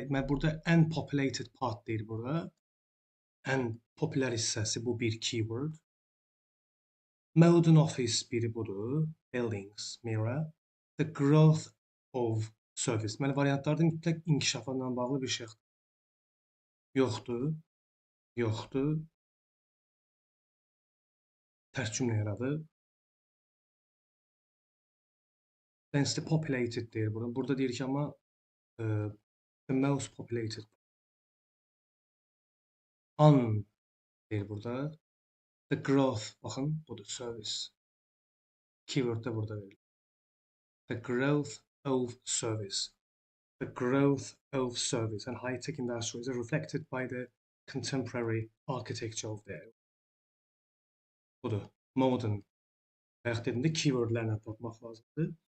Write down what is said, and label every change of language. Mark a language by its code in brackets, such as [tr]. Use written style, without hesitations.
[az] Burada ən [en] populated part [az] deyir burada. Ən popülər hissəsi bu bir keyword. [en] Modern office [az] biri budur. [en] Buildings, mirror. The growth of service. [az] Deməli, variantlarda mütləq inkişafla bağlı bir şey yoxdur. Yoxdur. Tərs cümlə yaradır. [en] Densely populated [az] deyir burada. Burada deyir ki, amma [en] the most populated. [az] On deyir burada. [en] The growth, [az] baxın, budur, service. Keyword də burada verilir. [en] The growth of service. The growth of service and high-tech industries are reflected by the contemporary architecture of the area. [az] Budur, modern. Bayaq dediyimdə keywordlərlə tapmaq lazımdır.